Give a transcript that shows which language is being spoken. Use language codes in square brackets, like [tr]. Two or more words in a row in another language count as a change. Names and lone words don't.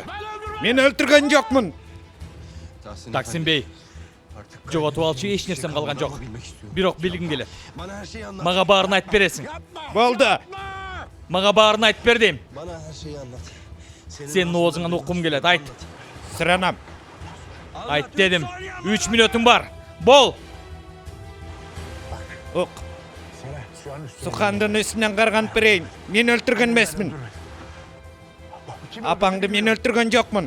[ky] Мен өлтүрген жокмун. Таксин бей. Жоготуп алчу эч нерсем калган жок. Бирок билгим келет. [tr] Bana her şeyi anlat. [ky] Мага баарын айтып бересиң. Болду. Мага баарын айтып бер дейм. [tr] Bana her şeyi anlat. [ky] Сенин оозуңан уккум келет, айт. Сұранам. Айт дедим. 3 мүнөтүң бар. Бол. Ук. Сухандын үстүнөн карганып берейин. Мен өлтүрген эмесмин. Апаңды мен өлтүрген жокмун.